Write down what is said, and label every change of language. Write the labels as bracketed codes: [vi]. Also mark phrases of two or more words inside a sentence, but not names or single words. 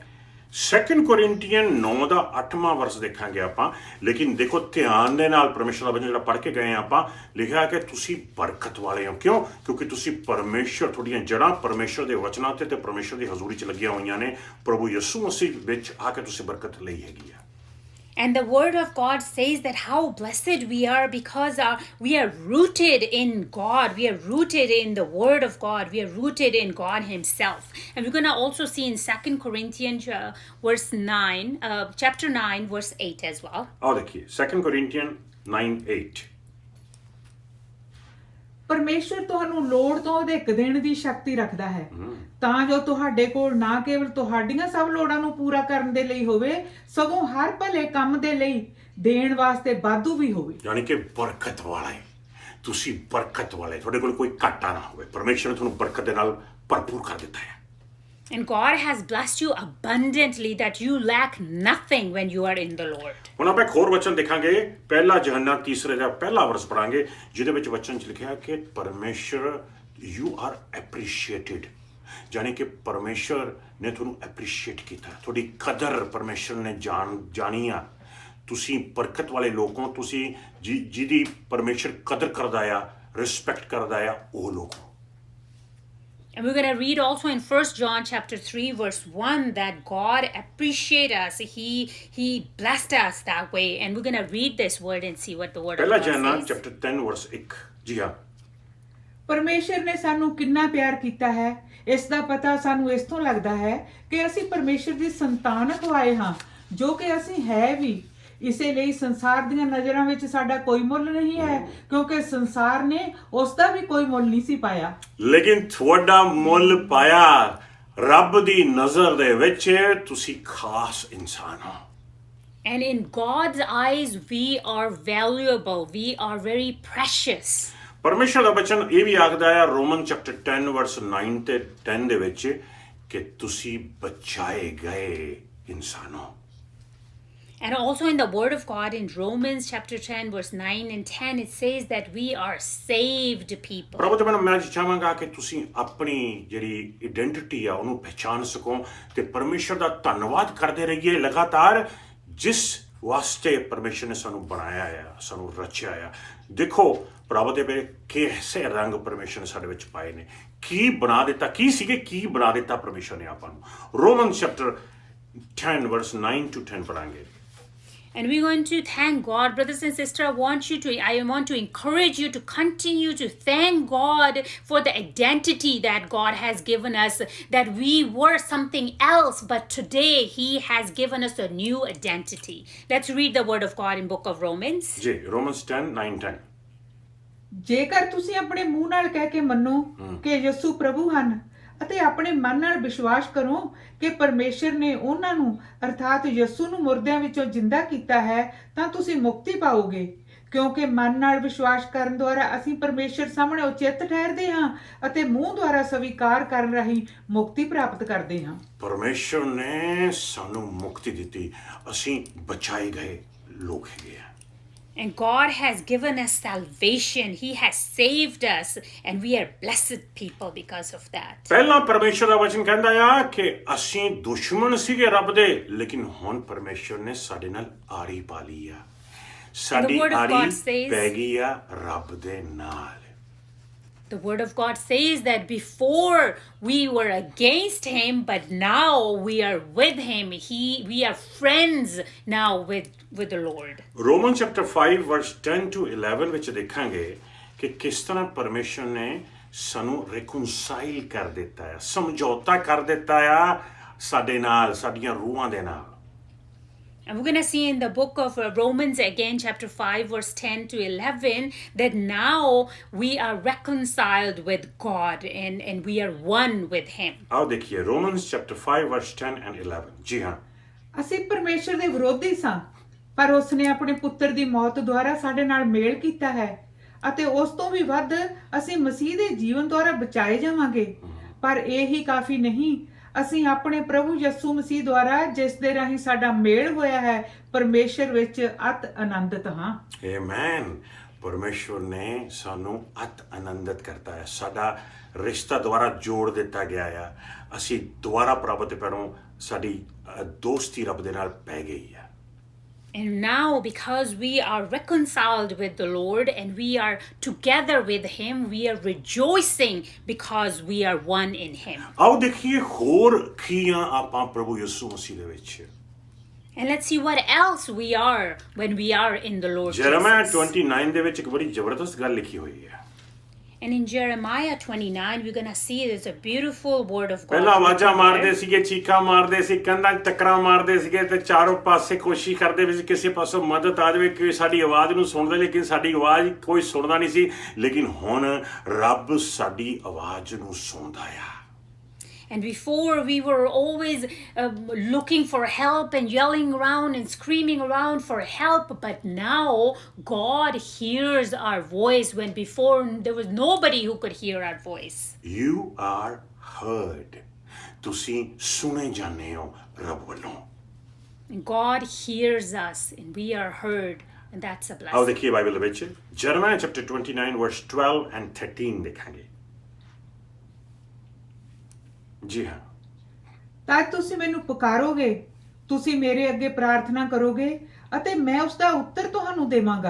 [pa] 2 ਕੋਰਿੰਥੀਅਨ 9 ਦਾ 8ਵਾਂ ਵਰਸ ਦੇਖਾਂਗੇ ਆਪਾਂ, ਲੇਕਿਨ ਦੇਖੋ ਧਿਆਨ ਦੇ ਨਾਲ ਪਰਮੇਸ਼ਰ ਦਾ ਵਚਨ ਜਿਹੜਾ ਪੜ੍ਹ ਕੇ ਗਏ ਆਪਾਂ, ਲਿਖਿਆ ਕਿ ਤੁਸੀਂ ਬਰਕਤ ਵਾਲੇ ਹੋ। ਕਿਉਂ? ਕਿਉਂਕਿ ਤੁਸੀਂ ਪਰਮੇਸ਼ਰ, ਤੁਹਾਡੀਆਂ ਜੜ੍ਹਾਂ ਪਰਮੇਸ਼ਰ ਦੇ ਵਚਨਾਂ ਤੇ ਪਰਮੇਸ਼ਰ ਦੀ ਹਜ਼ੂਰੀ 'ਚ ਲੱਗੀਆਂ ਹੋਈਆਂ ਨੇ। ਪ੍ਰਭੂ ਯਿਸੂ ਮਸੀਹ ਵਿੱਚ ਆ ਕੇ ਤੁਸੀਂ ਬਰਕਤ ਲਈ ਹੈਗੀ ਆ। [en] And the word of God says that how blessed we are because we are rooted in God. We are rooted in the word of God. We are rooted in God Himself. And we're going to also see in 2 Corinthians chapter 9, verse 8 as well. [pa] ਆਓ ਦੇਖੀਏ 2 ਕੋਰਿੰਥੀਅਨ 9:8। ਪਰਮੇਸ਼ਰ ਤੁਹਾਨੂੰ ਲੋੜ ਤੋਂ ਅਧਿਕ ਦੇਣ ਦੀ ਸ਼ਕਤੀ ਰੱਖਦਾ ਹੈ, ਤਾਂ ਜੋ ਤੁਹਾਡੇ ਕੋਲ ਨਾ ਕੇਵਲ ਤੁਹਾਡੀਆਂ ਸਭ ਲੋੜਾਂ ਨੂੰ ਪੂਰਾ ਕਰਨ ਦੇ ਲਈ ਹੋਵੇ, ਸਗੋਂ ਹਰ ਭਲੇ ਕੰਮ ਦੇ ਲਈ ਦੇਣ ਵਾਸਤੇ ਵਾਧੂ ਵੀ ਹੋਵੇ। ਯਾਨੀ ਕਿ ਬਰਕਤ ਵਾਲਾ ਹੈ, ਤੁਸੀਂ ਬਰਕਤ ਵਾਲੇ, ਤੁਹਾਡੇ ਕੋਲ ਕੋਈ ਘਾਟਾ ਨਾ ਹੋਵੇ। ਪਰਮੇਸ਼ਰ ਨੇ ਤੁਹਾਨੂੰ ਬਰਕਤ ਦੇ ਨਾਲ ਭਰਪੂਰ ਕਰ ਦਿੱਤਾ ਹੈ। [en] And God has blessed you abundantly that you lack nothing when you are in the Lord. [pa] ਹੁਣ ਆਪਾਂ ਇੱਕ ਹੋਰ ਵਚਨ ਦੇਖਾਂਗੇ, ਪਹਿਲਾ ਯਹੋਨਾ 3 ਦਾ ਪਹਿਲਾ ਵਰਸ ਪੜਾਂਗੇ, ਜਿਹਦੇ ਵਿੱਚ ਵਚਨ 'ਚ ਲਿਖਿਆ ਕਿ ਪਰਮੇਸ਼ਰ [en] you are appreciated, [pa] ਯਾਨੀ ਕਿ ਪਰਮੇਸ਼ਰ ਨੇ ਤੁਹਾਨੂੰ ਐਪਰੀਸ਼ੀਏਟ ਕੀਤਾ, ਤੁਹਾਡੀ ਕਦਰ ਪਰਮੇਸ਼ਰ ਨੇ ਜਾਣੀ ਆ। ਤੁਸੀਂ ਬਰਕਤ ਵਾਲੇ ਲੋਕ ਹੋ, ਤੁਸੀਂ ਜਿਹਦੀ ਪਰਮੇਸ਼ਰ ਕਦਰ ਕਰਦਾ ਆ, ਰਿਸਪੈਕਟ ਕਰਦਾ ਆ, ਉਹ ਲੋਕ ਹੋ। [en] And we're going to read also in 1 John chapter 3 verse 1 that God appreciate us. He blessed us that way. And we're going to read this word and see what the word of God [pa] ਪਹਿਲਾ ਯਹੋਨਾ [en] says. [pa] ਚੈਪਟਰ 10 ਵਰਸ 1। ਜੀ ਹਾਂ। ਪਰਮੇਸ਼ਰ ਨੇ ਸਾਨੂੰ ਕਿੰਨਾ ਪਿਆਰ ਕੀਤਾ ਹੈ, ਇਸ ਦਾ ਪਤਾ ਸਾਨੂੰ ਇਸ ਤੋਂ ਲੱਗਦਾ ਹੈ ਕਿ ਅਸੀਂ ਪਰਮੇਸ਼ਰ ਦੀ ਸੰਤਾਨ ਅਖਵਾਏ ਹਾਂ, ਜੋ ਕਿ ਅਸੀਂ ਹੈ ਵੀ। ਇਸੇ ਲਈ ਸੰਸਾਰ ਦੀਆਂ ਨਜ਼ਰਾਂ ਵਿੱਚ ਸਾਡਾ ਕੋਈ ਮੁੱਲ ਨਹੀਂ ਹੈ, ਕਿਉਂਕਿ ਸੰਸਾਰ ਨੇ ਉਸ ਦਾ ਵੀ ਕੋਈ ਮੁੱਲ ਨਹੀਂ ਸੀ ਪਾਇਆ। ਲੇਕਿਨ ਤੁਹਾਡਾ ਮੁੱਲ ਪਾਇਆ ਰੱਬ ਦੀ ਨਜ਼ਰ ਦੇ ਵਿੱਚ ਤੁਸੀਂ ਖਾਸ ਇਨਸਾਨ ਹੋ। [en] And in God's eyes, we are valuable. We are very precious. [pa] ਪਰਮੇਸ਼ਰ ਦਾ ਬਚਨ ਇਹ ਵੀ ਆਖਦਾ ਹੈ ਰੋਮਨ ਚੈਪਟਰ 10 ਵਰਸ 9 ਤੇ 10 ਦੇ ਵਿੱਚ ਕਿ ਤੁਸੀਂ ਬਚਾਏ ਗਏ ਇਨਸਾਨ ਹੋ। [en] And also in the Word of God in Romans chapter 10 verse 9 and 10, it says that we are saved people. [pa] ਪ੍ਰਭੂ ਜੀ ਮੈਂ ਅੱਜ ਚਾਹਾਂਗਾ ਕਿ ਤੁਸੀਂ ਆਪਣੀ ਜਿਹੜੀ ਆਇਡੈਂਟੀਟੀ ਆ ਉਹਨੂੰ ਪਹਿਚਾਨ ਸਕੋ ਤੇ ਪਰਮੇਸ਼ਰ ਦਾ ਧੰਨਵਾਦ ਕਰਦੇ ਰਹੀਏ ਲਗਾਤਾਰ, ਜਿਸ ਵਾਸਤੇ ਪਰਮੇਸ਼ਰ ਨੇ ਸਾਨੂੰ ਬਣਾਇਆ ਆ, ਸਾਨੂੰ ਰਚਿਆ ਆ। ਦੇਖੋ ਪ੍ਰਭੂ ਦੇ ਬੇ ਕਿਹਸੇ ਰੰਗ ਪਰਮੇਸ਼ਰ ਨੇ ਸਾਡੇ ਵਿੱਚ ਪਾਏ ਨੇ, ਕੀ ਬਣਾ ਦਿੱਤਾ, ਕੀ ਸੀਗੇ, ਕੀ ਬਣਾ ਦਿੱਤਾ ਪਰਮੇਸ਼ਰ ਨੇ ਆਪਾਂ ਨੂੰ। ਰੋਮਨ ਚੈਪਟਰ 10 ਵਰਸ 9 to 10 ਪੜਾਂਗੇ। [en] And we're going to thank God. Brothers and sisters, I want to encourage you to continue to thank God for the identity that God has given us, that we were something else, but today He has given us a new identity. Let's read the Word of God in book of Romans. [pa] ਜੀ ਰੋਮਨਸ 10 9 10। ਜੇਕਰ ਤੁਸੀਂ ਆਪਣੇ ਮੂੰਹ ਨਾਲ ਕਹਿ ਕੇ ਮੰਨੋ ਕਿ ਯਿਸੂ ਪ੍ਰਭੂ ਹਨ ਅਤੇ ਆਪਣੇ ਮਨ ਨਾਲ ਵਿਸ਼ਵਾਸ ਕਰੋ ਕਿ ਪਰਮੇਸ਼ਰ ਨੇ ਉਹਨਾਂ ਨੂੰ ਅਰਥਾਤ ਯਿਸੂ ਨੂੰ ਮੁਰਦਿਆਂ ਵਿੱਚੋਂ ਜਿੰਦਾ ਕੀਤਾ ਹੈ, ਤਾਂ ਤੁਸੀਂ ਮੁਕਤੀ ਪਾਓਗੇ। ਕਿਉਂਕਿ ਮਨ ਨਾਲ ਵਿਸ਼ਵਾਸ ਕਰਨ ਦੁਆਰਾ ਅਸੀਂ ਪਰਮੇਸ਼ਰ ਸਾਹਮਣੇ ਉਚਿਤ ਠਹਿਰਦੇ ਹਾਂ ਅਤੇ ਮੂੰਹ ਦੁਆਰਾ ਸਵੀਕਾਰ ਕਰਨ ਰਾਹੀਂ ਮੁਕਤੀ ਪ੍ਰਾਪਤ ਕਰਦੇ ਹਾਂ। ਪਰਮੇਸ਼ਰ ਨੇ ਸਾਨੂੰ ਮੁਕਤੀ ਦਿੱਤੀ, ਅਸੀਂ ਬਚਾਏ ਗਏ ਲੋਕ ਹੈਗੇ ਆ। [en] And God has given us salvation. He has saved us, and we are blessed people because of that. [pa] ਪਹਿਲਾਂ ਪਰਮੇਸ਼ਰ ਦਾ ਵਚਨ ਕਹਿੰਦਾ ਆ ਕਿ ਅਸੀਂ ਦੁਸ਼ਮਣ ਸੀਗੇ ਰੱਬ ਦੇ, ਲੇਕਿਨ ਹੁਣ ਪਰਮੇਸ਼ਰ ਨੇ ਸਾਡੇ ਨਾਲ ਆੜੀ ਪਾ ਲਈ ਆ, ਸਾਡੀ [en] word of [pa] ਆੜੀ [en] God says- [pa] ਪੈ ਗਈ ਆ ਰੱਬ ਦੇ ਨਾਲ। [en] The Word of God says that before we were against Him, but now we are with Him. We are friends now with the Lord. [pa] ਰੋਮਨ ਚੈਪਟਰ 5 ਵਰਸ 10 to 11 ਵਿੱਚ ਦੇਖਾਂਗੇ ਕਿ ਕਿਸ ਤਰ੍ਹਾਂ ਪਰਮੇਸ਼ਰ ਨੇ ਸਾਨੂੰ ਰਿਕਨਸਾਈਲ ਕਰ ਦਿੱਤਾ ਹੈ, ਸਮਝੌਤਾ ਕਰ ਦਿੱਤਾ ਆ ਸਾਡੇ ਨਾਲ, ਸਾਡੀਆਂ ਰੂਹਾਂ ਦੇ ਨਾਲ। [en] And we're going to see in the book of Romans again, chapter 5, verse 10 to 11, that now we are reconciled with God and we are one with Him. [pa] ਆਓ ਦੇਖੀਏ ਰੋਮਨਸ ਚੈਪਟਰ 5 ਵਰਸ 10 and 11। ਜੀ ਹਾਂ, ਅਸੀਂ ਪਰਮੇਸ਼ਰ ਦੇ ਵਿਰੋਧੀ ਸਾਂ, ਪਰ ਉਸ ਨੇ ਆਪਣੇ ਪੁੱਤਰ ਦੀ ਮੌਤ ਦੁਆਰਾ ਸਾਡੇ ਨਾਲ ਮੇਲ ਕੀਤਾ ਹੈ ਅਤੇ ਉਸ ਤੋਂ ਵੀ ਵੱਧ ਅਸੀਂ ਮਸੀਹ ਦੇ ਜੀਵਨ ਦੁਆਰਾ ਬਚਾਏ ਜਾਵਾਂਗੇ। ਪਰ ਇਹ ਹੀ ਕਾਫੀ ਨਹੀਂ, ਅਸੀਂ ਆਪਣੇ ਪ੍ਰਭੂ ਯਿਸੂ ਮਸੀਹ ਦੁਆਰਾ ਜਿਸ ਦੇ ਰਾਹੀਂ ਸਾਡਾ ਮੇਲ ਹੋਇਆ ਹੈ, ਪਰਮੇਸ਼ਰ ਵਿੱਚ ਅਤ ਆਨੰਦਿਤ ਹਾਂ। ਆਮੇਨ। ਪਰਮੇਸ਼ਵਰ ਨੇ ਸਾਨੂੰ ਅਤ ਆਨੰਦਿਤ ਕਰਤਾ ਹੈ, ਸਾਡਾ ਰਿਸ਼ਤਾ ਦੁਆਰਾ ਜੋੜ ਦਿੱਤਾ ਗਿਆ ਆ, ਅਸੀਂ ਦੁਆਰਾ ਪ੍ਰਾਪਤ ਕਰੋ, ਸਾਡੀ ਦੋਸਤੀ ਰੱਬ ਦੇ ਨਾਲ ਪੈ ਗਈ ਆ। [en] And now, because we are reconciled with the Lord and we are together with Him, we are rejoicing because we are one in Him. [pa] ਆਓ ਦੇਖੀਏ ਹੋਰ ਖੀਆਂ ਆਪਾਂ ਪ੍ਰਭੂ ਯਿਸੂ ਮਸੀਹ ਦੇ ਵਿੱਚ। [en] And let's see what else we are when we are in the Lord [pa] ਜਰਮੀਆ [en] Jesus. [pa] 29 ਦੇ ਵਿੱਚ ਇੱਕ ਬੜੀ ਜ਼ਬਰਦਸਤ ਗੱਲ ਲਿਖੀ ਹੋਈ ਹੈ। [en] And in Jeremiah 29, we're going to see there's a beautiful word of God. [pa] ਪਹਿਲਾਂ ਆਵਾਜ਼ਾਂ [en] written [pa] ਮਾਰਦੇ [en] there. [pa] ਸੀਗੇ, ਚੀਕਾਂ ਮਾਰਦੇ ਸੀ, ਕੰਧਾਂ 'ਚ ਟੱਕਰਾਂ ਮਾਰਦੇ ਸੀਗੇ ਤੇ ਚਾਰੋਂ ਪਾਸੇ ਕੋਸ਼ਿਸ਼ ਕਰਦੇ ਵੀ ਸੀ ਕਿਸੇ ਪਾਸੋਂ ਮਦਦ ਆ ਜਾਵੇ ਕਿ ਸਾਡੀ ਆਵਾਜ਼ ਨੂੰ ਸੁਣ ਲੈ, ਲੇਕਿਨ ਸਾਡੀ ਆਵਾਜ਼ ਕੋਈ ਸੁਣਦਾ ਨਹੀਂ ਸੀ। ਲੇਕਿਨ ਹੁਣ ਰੱਬ ਸਾਡੀ ਆਵਾਜ਼ ਨੂੰ ਸੁਣਦਾ ਆ। [en] And before we were always looking for help and yelling around and screaming around for help, but now God hears our voice when before there was nobody who could hear our voice. You are heard. [pa] ਤੁਸੀਂ ਸੁਣੇ ਜਾਂਦੇ ਹੋ ਰੱਬ ਵੱਲੋਂ। [en] And God hears us and we are heard, and that's a [pa] ਆਓ [en] blessing. [pa] ਦੇਖੀਏ ਬਾਈਬਲ ਦੇ ਵਿੱਚ ਜਰਮੀਆ ਚੈਪਟਰ 29 ਵਰਸ 12 and 13 ਦੇਖਾਂਗੇ। ਜੀ ਹਾਂ, ਤਾਂ ਤੁਸੀਂ ਮੈਨੂੰ ਪੁਕਾਰੋਗੇ, ਤੁਸੀਂ ਮੇਰੇ ਅੱਗੇ ਪ੍ਰਾਰਥਨਾ ਕਰੋਗੇ ਅਤੇ ਮੈਂ ਉਸ ਦਾ ਉੱਤਰ ਤੁਹਾਨੂੰ ਦੇਵਾਂਗਾ।